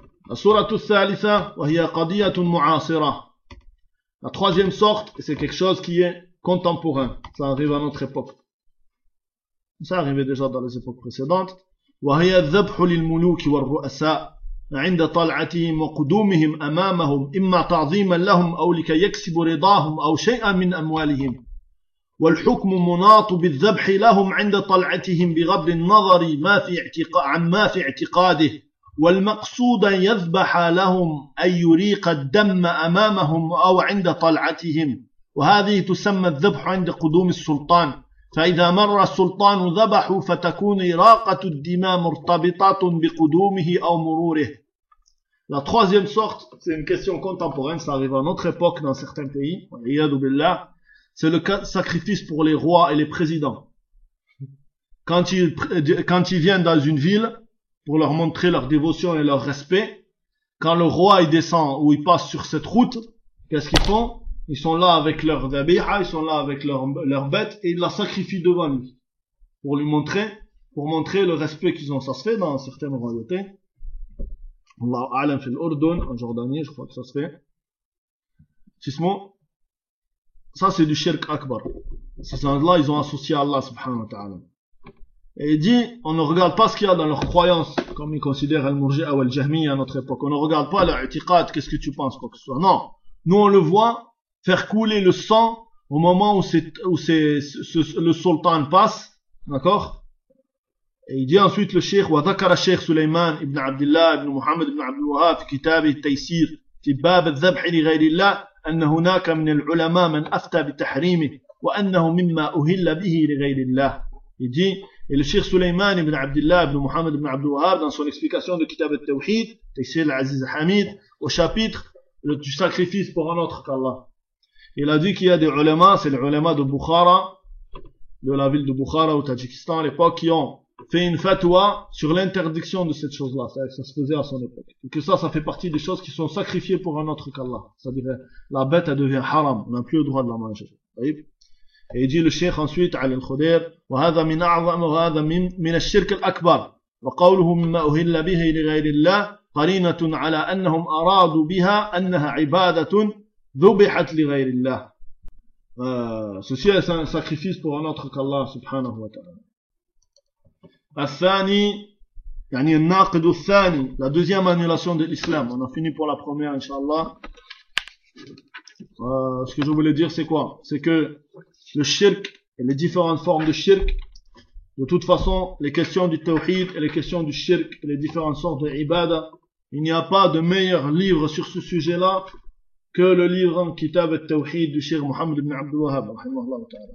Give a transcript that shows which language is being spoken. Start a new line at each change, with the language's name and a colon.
Arabic: السورة الثالثة وهي قضية معاصرة.
French: La troisième sorte, c'est quelque chose qui est contemporain. Ça arrive à notre époque. Ça arrivait déjà dans les époques précédentes.
Arabic: وهي الذبح للملوك والرؤساء عند طلعتهم وقدومهم أمامهم إما تعظيما لهم أو لكي يكسب رضاهم أو شيئا من أموالهم. والحكم مناط بالذبح لهم عند طلعتهم بغض النظر ما في عن ما في اعتقاده. والمقصود أن يذبح لهم أن يريق الدم أمامهم أو عند طلعتهم وهذه تسمى الذبح عند قدوم السلطان فإذا مر السلطان ذبح فتكون إراقة الدماء مرتبطة بقدومه أو مروره.
French: La troisième sorte, c'est une question contemporaine, ça arrive à notre époque dans certains pays,
Arabic: وعياذ بالله,
French: c'est le sacrifice pour les rois et les présidents. Quand ils viennent dans une ville, pour leur montrer leur dévotion et leur respect, quand le roi il descend ou il passe sur cette route, qu'est-ce qu'ils font? Ils sont là avec leur dhabiha, ils sont là avec leur bête et ils la sacrifient devant lui pour lui montrer, pour montrer le respect qu'ils ont. Ça se fait dans certaines royautés. Allahu a'lam fil Urdun, en Jordanie, je crois que ça se fait. Sismo, ça c'est du shirk akbar. Ces gens-là, ils ont associé Allah subhanahu wa ta'ala. Et il dit, on ne regarde pas ce qu'il y a dans leur croyance comme ils considèrent Al-Murji'a ou Al-Jahmi à notre époque. On ne regarde pas leur i'tiqad, qu'est-ce que tu penses, quoi que ce soit. Non. Nous, on le voit faire couler le sang au moment où le sultan passe. D'accord? Et il dit ensuite le Cheikh,
Arabic: وَذَكَرَ الشَّيْخ سُلَيْمَانِ ibn Abdullah ibn Muhammad ibn Abdul Wahhab فِي كِتَابِ التَّيْسِيرِ فِي بَابِ الذَّبْحِ لِغَيْرِ اللَّهِ أَنَّ هُنَاكَ مِنَ الْعُلَمَاء مَنْ أَفْتَى بِتَحْرِيمِهِ وَأَنَّهُ مِمَّا أُهِلَّ بِهِ لِغَيْرِ اللَّهِ.
French: Il dit, et le Cheikh Sulaiman ibn Abdullah ibn Muhammad ibn Abdul Wahhab, dans son explication de Kitab al-Tawhid, Taysir al-Aziz al-Hamid, au chapitre du sacrifice pour un autre qu'Allah, il a dit qu'il y a des ulama, c'est les ulama de Bukhara, de la ville de Bukhara au Tadjikistan à l'époque, qui ont fait une fatwa sur l'interdiction de cette chose-là. C'est-à-dire que ça se faisait à son époque. Et que ça fait partie des choses qui sont sacrifiées pour un autre qu'Allah. C'est-à-dire, la bête, elle devient haram. On n'a plus le droit de la manger. Et il dit le Cheikh ensuite,
Arabic: Ali al-Khudair, وَهَذَا مِنْ أَعْظَمُ وَهَذَا مِنْ الشِّرْكِ الْأَكْبَرِ وَقَوْلُهُ مِمَّا أُهِلَّ بِهِ لِغَيْرِ اللَّهِ قَرِينَةٌ عَلَىٰ أَنَّهُمْ أَرَادُوا بِهَا أَنَّهَا عِبَادَةٌ ذُبِحَتْ لِغَيْرِ اللَّهِ.
French: Ceci est un sacrifice pour un autre qu'Allah, subhanahu wa ta'ala.
Arabic: الثاني يعني الناقد الثاني
French: la deuxième annulation de l'islam. On a fini pour la première, inshallah. Ce que je voulais dire, c'est quoi? C'est que le shirk et les différentes formes de shirk, de toute façon, les questions du tawhid et les questions du shirk et les différentes sortes de ibada, il n'y a pas de meilleur livre sur ce sujet-là que le livre en Kitab al-Tawhid du Cheikh Mohammed ibn Abdul Wahhab, rahimahullah ta'ala.